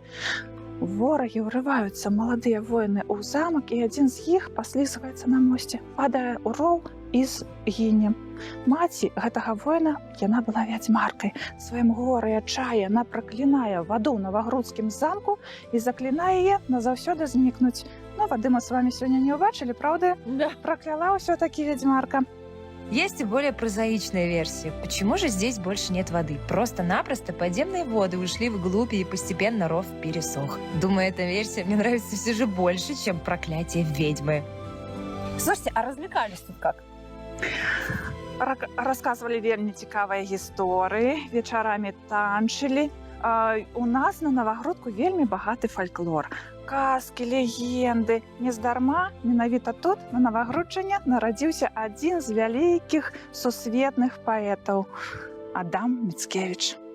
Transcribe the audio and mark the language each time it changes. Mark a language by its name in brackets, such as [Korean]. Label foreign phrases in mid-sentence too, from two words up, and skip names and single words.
[Belarusian] Ворагі ўрываюцца маладыя воіны ў замак, і адзін з іх паслізгваецца на мосце, падае ў роў і згіне. Маці гэтага воіна, яна была вядзьмаркай. Сваім горай адчае яна праклінае ваду ў Навагрудскім замку і заклінае яе назаўсёды знікнуць. Ну, вады мы з вами сёння не ўбачылі, правда? [Russian] Да. [Belarusian] Пракляла ўсё-таки ведьмарка. [Russian] Есть и более прозаичная версия. Почему же здесь больше нет воды? Просто-напросто подземные воды ушли вглубь, и постепенно ров пересох. Думаю, эта версия мне нравится все же больше, чем проклятие ведьмы. Слушайте, а развлекались тут как? [Belarusian] Рассказывали вельмі цікавыя гісторыі, вечарамі танчылі. У нас на Навагрудку вельмі багаты фальклор. Казкі, легенды. Нездарма менавіта тут, на Навагрудчыне, нарадзіўся адзін з вялікіх сусветных паэтаў – Адам Міцкевіч.